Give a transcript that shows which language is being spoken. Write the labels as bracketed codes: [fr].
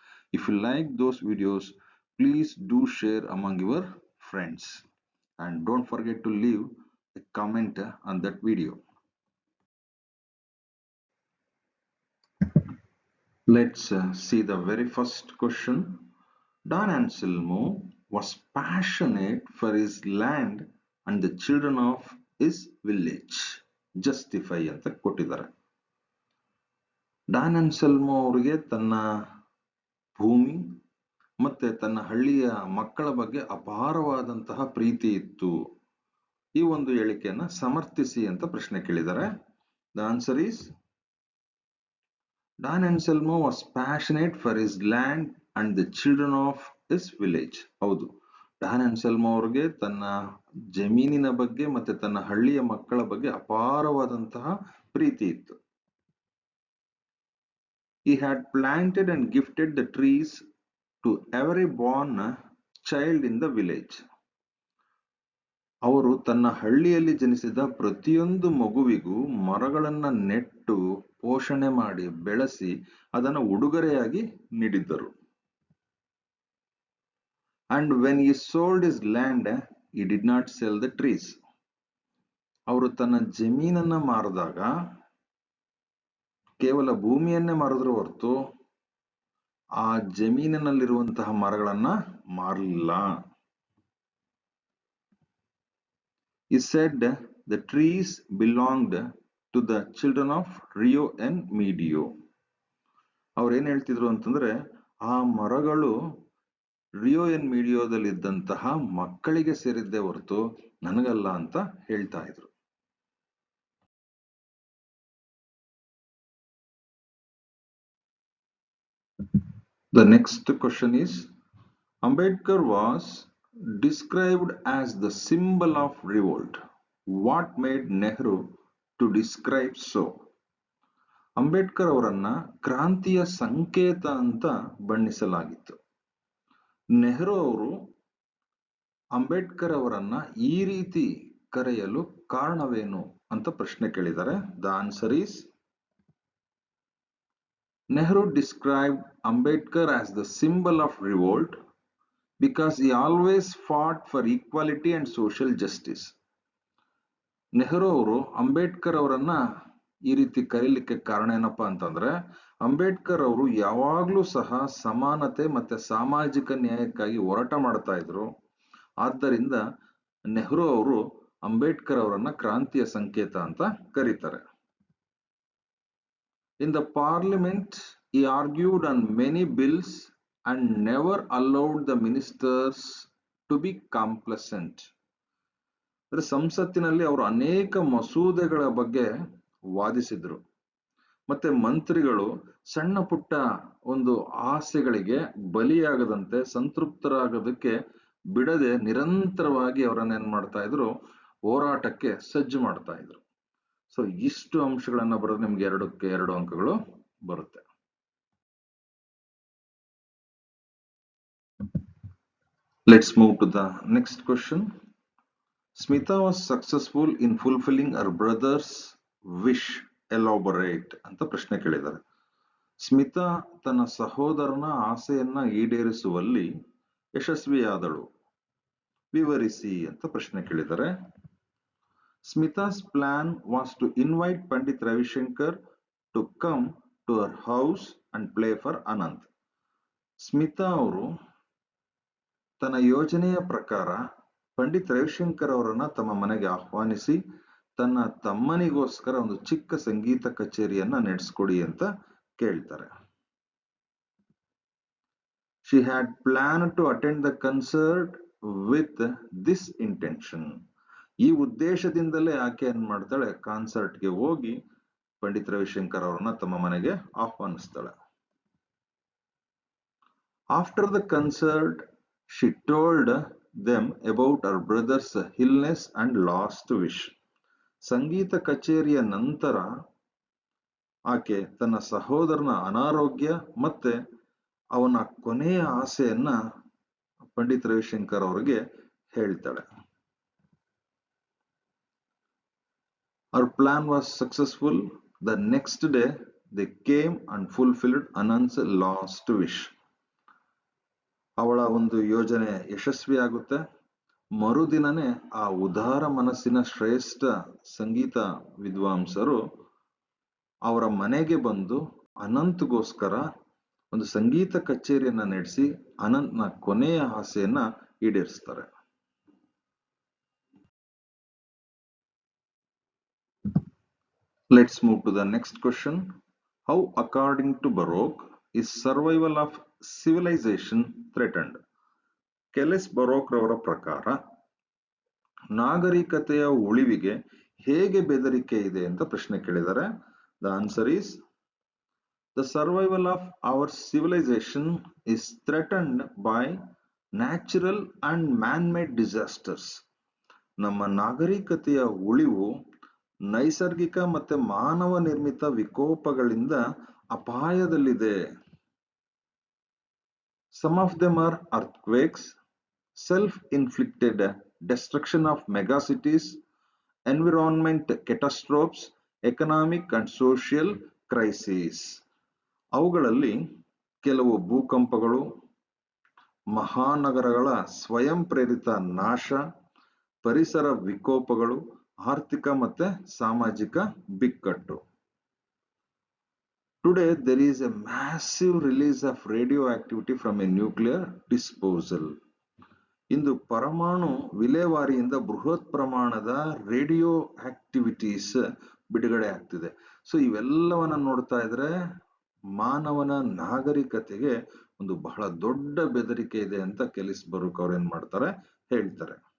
[en] If you like those videos, please do share among your friends and don't forget to leave a comment on that video. Let's see the very first question. Don Anselmo was passionate for his land and the children of his village. [kn] Justify ಅಂತ ಕೊಟ್ಟಿದ್ದಾರೆ. Don Anselmo ಅವರಿಗೆ ತನ್ನ ಭೂಮಿ ಮತ್ತೆ ತನ್ನ ಹಳ್ಳಿಯ ಮಕ್ಕಳ ಬಗ್ಗೆ ಅಪಾರವಾದಂತಹ ಪ್ರೀತಿ ಇತ್ತು. ಈ ಒಂದು ಹೇಳಿಕೆಯನ್ನ ಸಮರ್ಥಿಸಿ ಅಂತ ಪ್ರಶ್ನೆ ಕೇಳಿದ್ದಾರೆ. [en] The answer is Don Anselmo was passionate for his land and the children of his village. [kn] ಹೌದು, ಡಾನ್ ಅನ್ಸೆಲ್ಮೋ ಅವ್ರಿಗೆ ತನ್ನ ಜಮೀನಿನ ಬಗ್ಗೆ ಮತ್ತೆ ತನ್ನ ಹಳ್ಳಿಯ ಮಕ್ಕಳ ಬಗ್ಗೆ ಅಪಾರವಾದಂತಹ ಪ್ರೀತಿ ಇತ್ತು. [en] He had planted and gifted the trees to every born child in the village. [kn] ಅವರು ತನ್ನ ಹಳ್ಳಿಯಲ್ಲಿ ಜನಿಸಿದ ಪ್ರತಿಯೊಂದು ಮಗುವಿಗೂ ಮರಗಳನ್ನ ನೆಟ್ಟು ಪೋಷಣೆ ಮಾಡಿ ಬೆಳೆಸಿ ಅದನ್ನು ಉಡುಗೊರೆಯಾಗಿ ನೀಡಿದ್ದರು. [en] And when he sold his land, he did not sell the trees. [kn] ಅವರು ತನ್ನ ಜಮೀನನ್ನ ಮಾರಿದಾಗ ಕೇವಲ ಭೂಮಿಯನ್ನೇ ಮಾರಿದ್ರು ಹೊರತು ಆ ಜಮೀನಿನಲ್ಲಿರುವಂತಹ ಮರಗಳನ್ನ ಮಾರಲಿಲ್ಲ. [en] He said the trees belonged to the children of Rio and Medio. [kn] ಅವ್ರು ಏನ್ ಹೇಳ್ತಿದ್ರು ಅಂತಂದ್ರೆ ಆ ಮರಗಳು ರಿಯೋ ಎನ್ ಮೀಡಿಯೋದಲ್ಲಿ ಇದ್ದಂತಹ ಮಕ್ಕಳಿಗೆ ಸೇರಿದ್ದೇ ಹೊರತು ನನಗಲ್ಲ ಅಂತ ಹೇಳ್ತಾ ಇದ್ರು. [en] The next question is, Ambedkar was described as the symbol of revolt. What made Nehru to describe so? [kn] Ambedkar ಅವರನ್ನ ಕ್ರಾಂತಿಯ ಸಂಕೇತ ಅಂತ ಬಣ್ಣಿಸಲಾಗಿತ್ತು. ನೆಹರು ಅವರು ಅಂಬೇಡ್ಕರ್ ಅವರನ್ನ ಈ ರೀತಿ ಕರೆಯಲು ಕಾರಣವೇನು ಅಂತ ಪ್ರಶ್ನೆ ಕೇಳಿದ್ದಾರೆ. [en] The answer is Nehru described Ambedkar as the symbol of revolt because he always fought for equality and social justice. [kn] Nehru ಅವರು ಅಂಬೇಡ್ಕರ್ ಅವರನ್ನ ಈ ರೀತಿ ಕರೀಲಿಕ್ಕೆ ಕಾರಣ ಏನಪ್ಪಾ ಅಂತಂದ್ರೆ, ಅಂಬೇಡ್ಕರ್ ಅವರು ಯಾವಾಗ್ಲೂ ಸಹ ಸಮಾನತೆ ಮತ್ತೆ ಸಾಮಾಜಿಕ ನ್ಯಾಯಕ್ಕಾಗಿ ಹೋರಾಟ ಮಾಡ್ತಾ ಇದ್ರು. ಆದ್ದರಿಂದ ನೆಹರು ಅವರು ಅಂಬೇಡ್ಕರ್ ಅವರನ್ನ ಕ್ರಾಂತಿಯ ಸಂಕೇತ ಅಂತ ಕರೀತಾರೆ. [en] In the parliament, he argued on many bills and never allowed the ministers to be complacent. [kn] ಅಂದ್ರೆ ಸಂಸತ್ತಿನಲ್ಲಿ ಅವರು ಅನೇಕ ಮಸೂದೆಗಳ ಬಗ್ಗೆ ವಾದಿಸಿದ್ರು. ಮತ್ತೆ ಮಂತ್ರಿಗಳು ಸಣ್ಣ ಪುಟ್ಟ ಒಂದು ಆಸೆಗಳಿಗೆ ಬಲಿಯಾಗದಂತೆ ಸಂತೃಪ್ತರಾಗೋದಕ್ಕೆ ಬಿಡದೆ ನಿರಂತರವಾಗಿ ಅವರನ್ನ ಏನ್ ಮಾಡ್ತಾ ಇದ್ರು, ಹೋರಾಟಕ್ಕೆ ಸಜ್ಜು ಮಾಡ್ತಾ ಇದ್ರು. ಸೊ ಇಷ್ಟು ಅಂಶಗಳನ್ನ ಬರೋದು ನಿಮ್ಗೆ 2 ಅಂಕಗಳು ಬರುತ್ತೆ. [en] Let's move to the next question. Smita was successful in fulfilling her brother's wish. [kn] Elaborate ಅಂತ ಪ್ರಶ್ನೆ ಕೇಳಿದ್ದಾರೆ. ಸ್ಮಿತಾ ತನ್ನ ಸಹೋದರನ ಆಸೆಯನ್ನ ಈಡೇರಿಸುವಲ್ಲಿ ಯಶಸ್ವಿಯಾದಳು. ವಿವರಿಸಿ ಅಂತ ಪ್ರಶ್ನೆ ಕೇಳಿದ್ದಾರೆ. [en] Smita's plan was to invite Pandit Ravi Shankar to come to her house and play for Anand. [kn] Smita ಅವರು ತನ್ನ ಯೋಜನೆಯ ಪ್ರಕಾರ ಪಂಡಿತ್ ರವಿಶಂಕರ್ ಅವರನ್ನ ತಮ್ಮ ಮನೆಗೆ ಆಹ್ವಾನಿಸಿ ತನ್ನ ತಮ್ಮನಿಗೋಸ್ಕರ ಒಂದು ಚಿಕ್ಕ ಸಂಗೀತ ಕಚೇರಿಯನ್ನ ನಡೆಸ್ಕೊಡಿ ಅಂತ ಕೇಳ್ತಾರೆ. [en] She had planned to attend the concert with this intention. [kn] ಈ ಉದ್ದೇಶದಿಂದಲೇ ಆಕೆ ಏನ್ ಮಾಡ್ತಾಳೆ, ಕಾನ್ಸರ್ಟ್ಗೆ ಹೋಗಿ ಪಂಡಿತ್ ರವಿಶಂಕರ್ ಅವರನ್ನ ತಮ್ಮ ಮನೆಗೆ ಆಹ್ವಾನಿಸ್ತಾಳೆ. [en] After the concert she told them about our brothers illness and last wish. [kn] ಸಂಗೀತ ಕಚೇರಿಯ ನಂತರ ಆಕೆ ತನ್ನ ಸಹೋದರನ ಅನಾರೋಗ್ಯ ಮತ್ತೆ ಅವನ ಕೊನೆಯ ಆಸೆಯನ್ನ ಪಂಡಿತ್ ರವಿಶಂಕರ್ ಅವರಿಗೆ ಹೇಳ್ತಾಳೆ. [en] Her plan was successful. The next day they came and fulfilled Anand's last wish. [kn] ಅವಳ ಒಂದು ಯೋಜನೆ ಯಶಸ್ವಿಯಾಗುತ್ತೆ. ಮರುದಿನನೇ ಆ ಉದಾರ ಮನಸ್ಸಿನ ಶ್ರೇಷ್ಠ ಸಂಗೀತ ವಿದ್ವಾಂಸರು ಅವರ ಮನೆಗೆ ಬಂದು ಅನಂತ್ಗೋಸ್ಕರ ಒಂದು ಸಂಗೀತ ಕಚೇರಿಯನ್ನ ನಡೆಸಿ ಅನಂತ್ನ ಕೊನೆಯ ಆಸೆಯನ್ನ ಈಡೇರಿಸ್ತಾರೆ. [en] Let's move to the next question. How, according to Baroque, is survival of civilization threatened? [kn] ಕೆಲೆಸ್ ಬರೋಕ್ ರವರ ಪ್ರಕಾರ ನಾಗರಿಕತೆಯ ಉಳಿವಿಗೆ ಹೇಗೆ ಬೆದರಿಕೆ ಇದೆ ಅಂತ ಪ್ರಶ್ನೆ ಕೇಳಿದ್ದಾರೆ. [en] The answer is the survival of our civilisation is threatened by natural and man made disasters. [kn] ನಮ್ಮ ನಾಗರಿಕತೆಯ ಉಳಿವು ನೈಸರ್ಗಿಕ ಮತ್ತೆ ಮಾನವ ನಿರ್ಮಿತ ವಿಕೋಪಗಳಿಂದ ಅಪಾಯದಲ್ಲಿದೆ. [en] Some of them are earthquakes, self-inflicted destruction of megacities, environment catastrophes, economic and social crises. [kn] ಅವುಗಳಲ್ಲಿ ಕೆಲವು ಭೂಕಂಪಗಳು, ಮಹಾನಗರಗಳ ಸ್ವಯಂ ಪ್ರೇರಿತ ನಾಶ, ಪರಿಸರ ವಿಕೋಪಗಳು, ಆರ್ಥಿಕ ಮತ್ತೆ ಸಾಮಾಜಿಕ ಬಿಕ್ಕಟ್ಟು. [en] Today there is a massive release of radioactivity from a nuclear disposal. [kn] ಇಂದು ಪರಮಾಣು ವಿಲೇವಾರಿಯಿಂದ ಬೃಹತ್ ಪ್ರಮಾಣದ ರೇಡಿಯೋ ಆಕ್ಟಿವಿಟೀಸ್ ಬಿಡುಗಡೆ ಆಗ್ತಿದೆ. ಸೊ ಇವೆಲ್ಲವನ್ನ ನೋಡ್ತಾ ಇದ್ರೆ ಮಾನವನ ನಾಗರಿಕತೆಗೆ ಒಂದು ಬಹಳ ದೊಡ್ಡ ಬೆದರಿಕೆ ಇದೆ ಅಂತ ಕೆಲಿಸ್ ಬರೋಕ್ ಅವ್ರು ಏನ್ ಮಾಡ್ತಾರೆ, ಹೇಳ್ತಾರೆ.